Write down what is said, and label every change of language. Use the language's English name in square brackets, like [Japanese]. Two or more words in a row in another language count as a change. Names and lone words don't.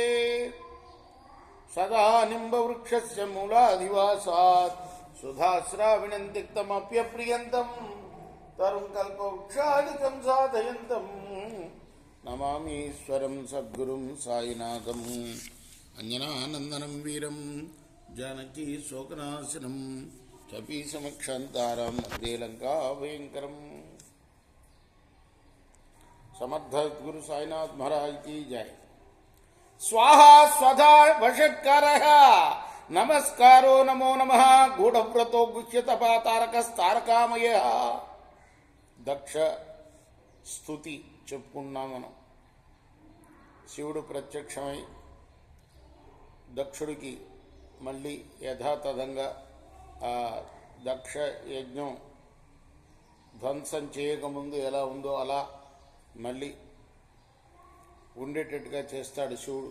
[Sanskrit] సదా నింబవృక్షస్య మూలాధివాసాత్ సుధాశ్రావిణం తిక్తమప్యప్రియంతం తరుం కల్పవృక్షాదికం సాధయంతం నమామీశ్వరం సద్గురుం సాయినాథం అంజనానందనం వీరం జానకీ శోకనాశనం కపీసమక్షంతారం వందే లంకా భయంకరం. [Hindi] సమర్థ గురు సాయినాథ్ మహారాజ్ की जय. [Sanskrit] स्वाहा स्वधा वषट्कारः नमस्कारो नमो नमः. गूढ़व्रतो गुह्यतपातारकस्तारकामयः. [Telugu] దక్ష స్తుతి చెప్పుకున్నాం మనం. శివుడు ప్రత్యక్షమై దక్షుడికి మళ్ళీ యథాతథంగా ఆ దక్ష యజ్ఞం ధ్వంసం చేయకముందు ఎలా ఉందో అలా మళ్ళీ ఉండేటట్టుగా చేస్తాడు శివుడు.